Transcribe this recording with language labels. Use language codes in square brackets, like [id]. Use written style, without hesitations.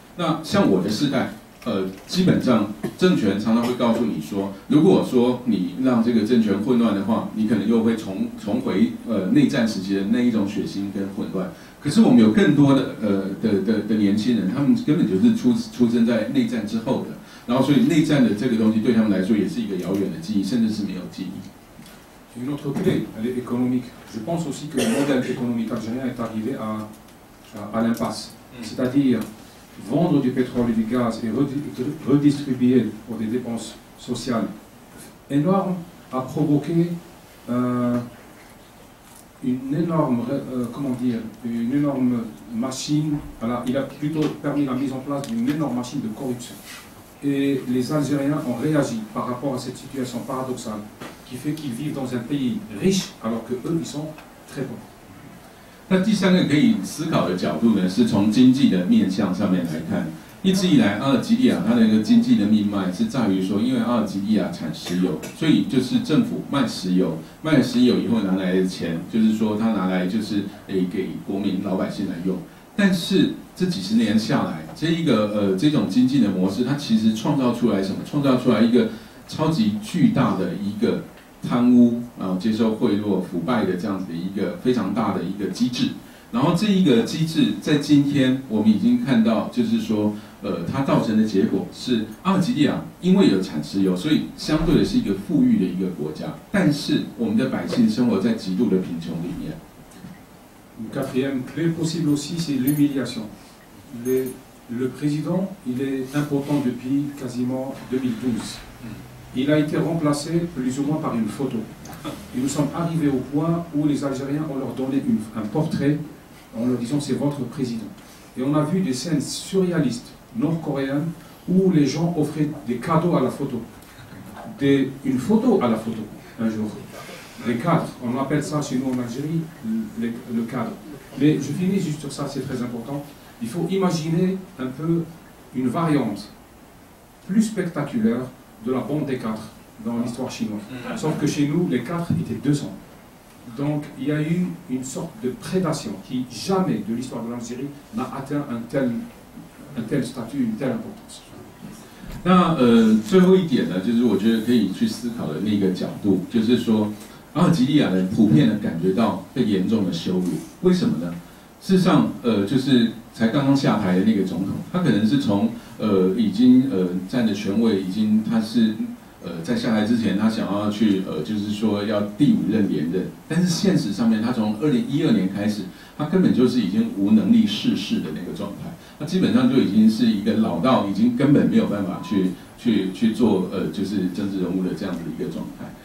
[zh] 那像我的世代。基本上政权常常会告诉你说，如果说你让这个政权混乱的话，你可能又会重回内战时期的那一种血腥跟混乱。可是我们有更多的年轻人，他们根本就是出生在内战之后的，然后所以内战的这个东西对他们来说也是一个遥远的记忆，甚至是没有记忆。 [fr] Une autre clé, elle est économique. Je pense aussi que le modèle économique algérien est arrivé à l'impasse. C'est-à-dire vendre du pétrole et du gaz et redistribuer pour des dépenses sociales énormes a provoqué une énorme machine. Il a plutôt permis la mise en place d'une énorme machine de corruption. Et les Algériens ont réagi par rapport à cette situation paradoxale qui fait qu'ils vivent dans un pays riche alors que eux ils sont très pauvres. [zh] 那第三个可以思考的角度呢，是从经济的面向上面来看。一直以来，阿尔及利亚它的一个经济的命脉是在于说，因为阿尔及利亚产石油，所以就是政府卖石油，卖了石油以后拿来的钱，就是说他拿来就是给国民老百姓来用。但是这几十年下来，这种经济的模式，它其实创造出来什么？创造出来一个超级巨大的一个贪污，然后接受贿赂、腐败的这样子的一个非常大的一个机制。然后这一个机制在今天我们已经看到，就是说，它造成的结果是阿尔及利亚因为有产石油，所以相对的是一个富裕的一个国家，但是我们的百姓生活在极度的贫穷里面。 [fr] Une quatrième clé possible aussi, c'est l'humiliation. Le président, il est impotent depuis quasiment 2012. Il a été remplacé plus ou moins par une photo. Et nous sommes arrivés au point où les Algériens, on leur donnait un portrait en leur disant c'est votre président. Et on a vu des scènes surréalistes nord-coréennes où les gens offraient des cadeaux à la photo. Une photo à la photo, un jour. Les cadres, on appelle ça chez nous en Algérie le cadre. Mais je finis juste sur ça, c'est très important. Il faut imaginer un peu une variante plus spectaculaire de la bombe des cadres dans l'histoire chinoise. Sauf que chez nous, les cadres étaient 200. Donc il y a eu une sorte de prédation qui jamais de l'histoire de l'Algérie n'a atteint un tel statut, une telle importance. [zh] 那最后一点呢，就是我觉得可以去思考的那个角度，就是说阿尔及利亚人普遍的感觉到被严重的羞辱，为什么呢？事实上，就是才刚刚下台的那个总统，他可能是从已经占着权位，已经他是在下台之前，他想要去就是说要第5任连任，但是现实上面，他从2012年开始，他根本就是已经无能力事事的那个状态，他基本上就已经是一个老到已经根本没有办法去做就是政治人物的这样子的一个状态。